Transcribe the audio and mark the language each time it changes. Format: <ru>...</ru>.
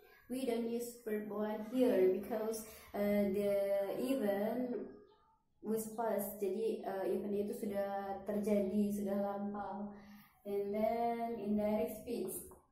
<en>We don't use verb one here because the event was past.</en> <id>Jadi event itu sudah terjadi, sudah lampau.</id> <en>And then indirect speech.</en>